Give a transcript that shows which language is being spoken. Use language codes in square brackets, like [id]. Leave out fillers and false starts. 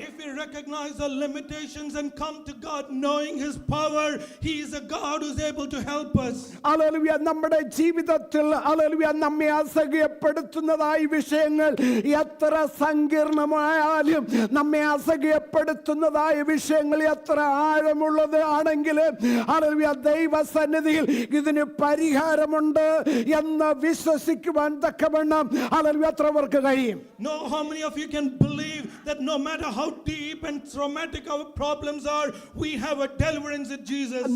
[en] If we recognize our limitations and come to God knowing his power, he is a God who's able to help us. [ml] Hallelujah. നമ്മുടെ ജീവിതത്തിൽ hallelujah നമ്മെ അസഹ്യപ്പെടുത്തുന്നതായ വിഷയങ്ങൾ എത്ര സങ്കീർണമായാലും, നമ്മെ അസഹ്യപ്പെടുത്തുന്നതായ വിഷയങ്ങൾ എത്ര ആഴമുള്ളത് ആണെങ്കിലും ഹല്ലേലൂയ ദൈവസന്നിധിയിൽ ഇതിന് പരിഹാരമുണ്ട് എന്ന് വിശ്വസിക്കുവാൻ തക്കവണ്ണം ഹല്ലേലൂയ എത്ര പേർക്ക് കഴിയും? [en] No, how many of you can believe that no matter how deep and traumatic our problems are, we have a deliverance in Jesus?